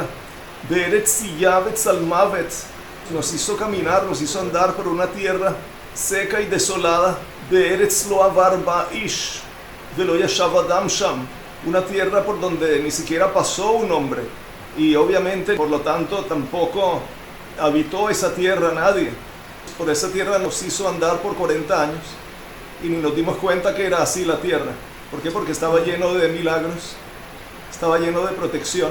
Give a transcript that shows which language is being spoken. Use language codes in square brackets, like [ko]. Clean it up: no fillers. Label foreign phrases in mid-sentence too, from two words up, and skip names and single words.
[he] בארץ ציה וצלמות, [es] nos hizo caminar, nos hizo andar por una tierra seca y desolada. [he] בארץ לא עבר בה איש ולא ישב אדם שם, [es] una tierra por donde ni siquiera pasó un hombre, y obviamente por lo tanto tampoco habitó esa tierra nadie. Por esa tierra nos hizo andar por 40 años y ni nos dimos cuenta que era así la tierra. ¿Por qué? Porque estaba lleno de milagros, estaba lleno de protección.